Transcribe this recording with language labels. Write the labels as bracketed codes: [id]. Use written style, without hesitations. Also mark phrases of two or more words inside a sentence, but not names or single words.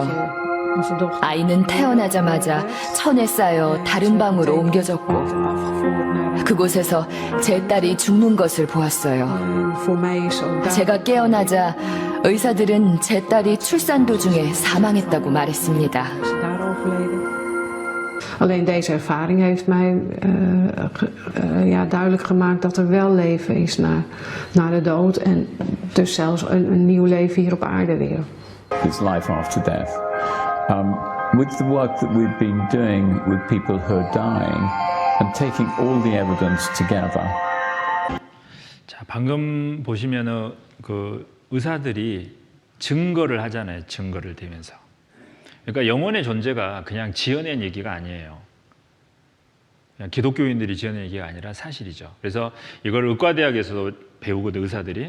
[ko] 아이는 태어나자마자 천에 쌓여 다른 방으로 옮겨졌고 그곳에서 제 딸이 죽는 것을 보았어요. 제가 깨어나자 의사들은 제 딸이 출산 도중에 사망했다고 말했습니다. [nl] Alleen deze ervaring heeft mij duidelijk gemaakt dat er wel leven is na de dood en dus zelfs een nieuw leven hier op aarde weer. [en] There's life after death. With the work that we've been doing with people who are dying and taking all the evidence together. [ko] 자, 방금 보시면은 그 의사들이 증거를 하잖아요. 증거를 대면서. 그러니까 영혼의 존재가 그냥 지어낸 얘기가 아니에요. 그냥 기독교인들이 지어낸 얘기가 아니라 사실이죠. 그래서 이걸 의과대학에서도 배우거든, 의사들이.